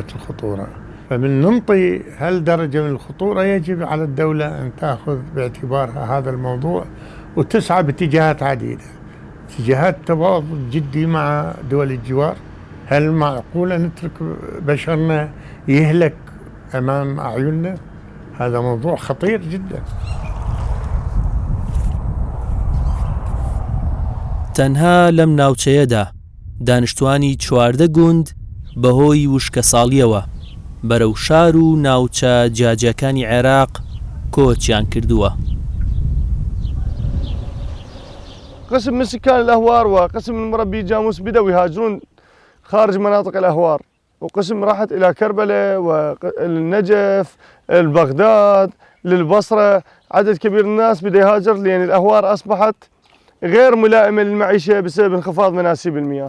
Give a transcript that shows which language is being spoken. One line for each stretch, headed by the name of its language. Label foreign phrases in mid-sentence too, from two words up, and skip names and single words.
Arabic: الخطورة، فمن ننطي هل درجة من الخطورة يجب على الدولة أن تأخذ باعتبارها هذا الموضوع وتسعى باتجاهات عديدة، اتجاهات تفاوض جدي مع دول الجوار. هل معقولة نترك بشرنا يهلك أمام أعيننا؟ هذا موضوع خطير جدا.
Central Kurdish: تەنها لەم ناوچەیەدا دانیشتوانی 14 گوند بەهۆی وشکە ساڵیەوە بەرەو شار و ناوچە جیاجەکانی عێراق کۆچیان کردووە.
Arabic: قسم من سكان الأهوار وقسم من مربي جاموس بدأوا يهاجرون خارج مناطق الأهوار، وقسم راحت إلى كربلاء والنجف، بغداد، للبصرة. عدد كبير من الناس بده يهاجر لأن الأهوار أصبحت غير ملائمة للمعيشة بسبب انخفاض مناسيب المياه.